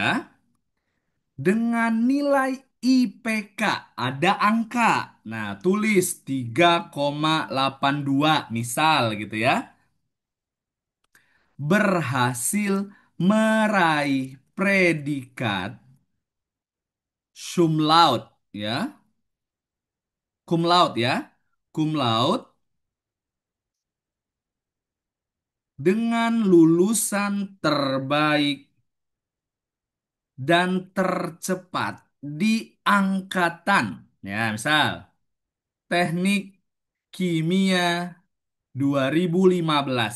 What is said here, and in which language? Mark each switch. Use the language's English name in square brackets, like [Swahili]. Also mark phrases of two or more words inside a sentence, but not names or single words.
[Indonesian] Dengan nilai IPK ada angka. Nah, tulis 3,82 misal gitu ya. Berhasil meraih predikat [Latin] cum laude [Indonesian] ya. [Latin] Cum laude [Indonesian] ya. [Latin] Cum laude [Indonesian] dengan lulusan terbaik dan tercepat di angkatan. Ya, misal teknik kimia 2015.